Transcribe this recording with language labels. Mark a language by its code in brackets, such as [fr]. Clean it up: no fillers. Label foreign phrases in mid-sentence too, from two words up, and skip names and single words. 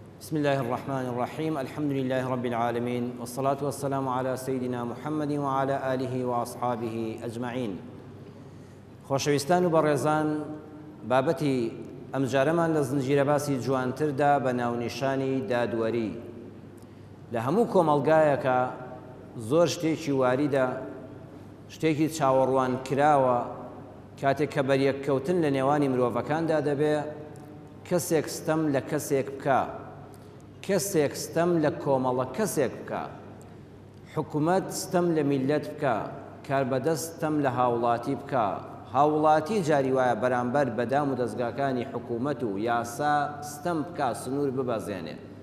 [ar] بسم الله الرحمن الرحيم الحمد لله رب العالمين والصلاة والسلام على سيدنا محمد وعلى آله وأصحابه أجمعين. [ckb] خۆشەویستان و بەڕێزان، بابەتی ئەم جارەمان لە زنجیرە باسی جوانتردا بە ناونیشانی دادوەری. لە هەموو کۆمەڵگایەکە زۆر شتێکی واریدە، شتێکی چاوەڕوان کراوە کاتێک کە بەریەککەوتن لە نێوانی مرۆڤەکاندا دەبێ کەسێک ستەم لە کەسێک بکە، کەسێک ستەم لە کۆمەڵە کەسێک بکە، حکوومەت ستەم لە میلەت بکە، کاربەدەست ستەم لە هاوڵاتی بکە، هاوڵاتی جاری وایە بەرامبەر بەدام و دەستگاکانی حکوومەت و یاسا ستەم بکە، سنوور ببەزێنێ.